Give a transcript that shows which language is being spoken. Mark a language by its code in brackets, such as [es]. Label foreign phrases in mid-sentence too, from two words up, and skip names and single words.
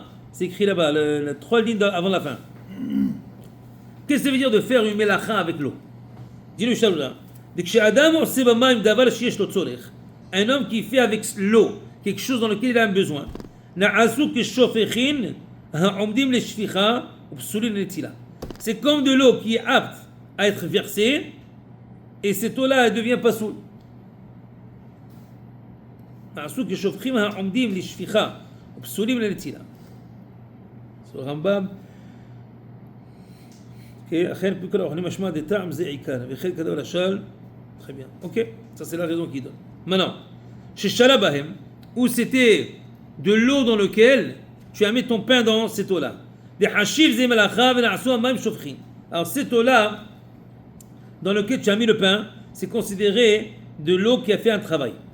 [fr] C'est écrit là-bas, les 3 lignes avant la fin. Qu'est-ce que ça veut dire de faire une melacha avec l'eau? Dis le Mishnah Brura. Un homme qui fait avec l'eau quelque chose dans lequel il a un besoin. [he] ופסולים לנטילה. [fr] C'est comme de l'eau qui est apte à être versée, et cette eau-là, elle devient pas soule. [he] נעשו כשופכים העומדים לשפיכה, ופסולים לנטילה. זה הרמב"ם. אכן כל האוכלים משמע דטעם זה עיקר, וכן כדאו לשל, [fr] très bien. Ok, ça c'est la raison qu'il donne. Maintenant, chez Shalabahem, où c'était de l'eau dans laquelle tu as mis ton pain dans cette eau-là. Alors cette eau-là, dans laquelle tu as mis le pain, c'est considéré de l'eau qui a fait un travail.